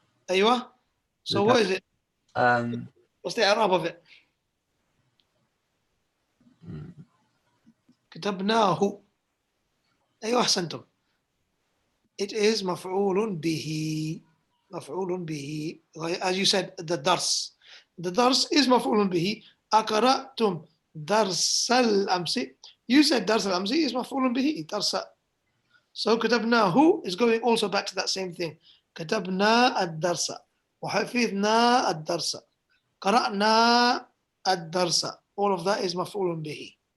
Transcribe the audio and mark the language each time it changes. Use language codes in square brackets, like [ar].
[en] أيوة. So what is it? What's the Arab of it? [ar] كتبناه. أيوة أحسنتم. [en] It is مفعول به. مفعول به. As you said, the dars. The dars is [ar] مفعول به. أقرأتم درس الأمس. [en] You said dars al-amzi is maf'ulun bihi, darsa. So katabnahu is going also back to that same thing. [ar] Katabna ad-darsa. وحفظنا الدرس. قرأنا الدرس. [en] All of that is مفعول به.